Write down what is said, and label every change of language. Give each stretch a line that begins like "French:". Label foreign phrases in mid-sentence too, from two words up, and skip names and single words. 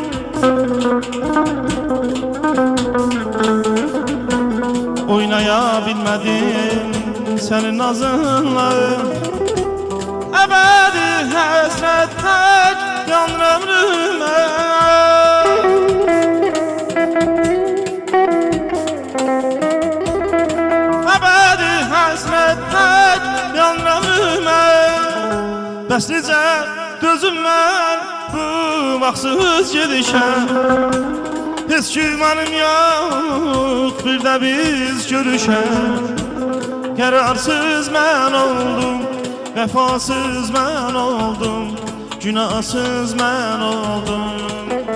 Turkish: Oynayabilmedim senin nazınla, ebedi hasret tek yanır ömrüme. Ebedi hasret tek yanır ömrüme.
Azerbaijani: Bəs necə dözüm mən bu vaxtsız gedişə? Heç ki mənim yox, bir də biz görüşək. Qərarsız mən oldum, vəfasız mən oldum, günahsız mən oldum.